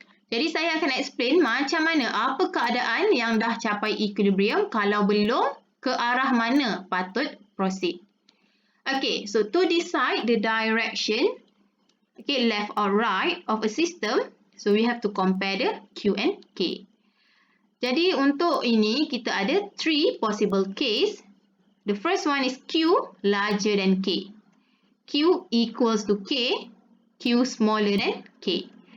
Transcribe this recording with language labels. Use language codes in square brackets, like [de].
[ms] Jadi saya akan explain macam mana apa keadaan yang dah capai equilibrium, kalau belum ke arah mana patut proceed. [en] Okay, so to decide the direction, okay, left or right of a system, so we have to compare the Q and K. [ms] Jadi untuk ini kita ada 3 possible case. [en] The first one is Q larger than K. Q equals to K, Q smaller than K.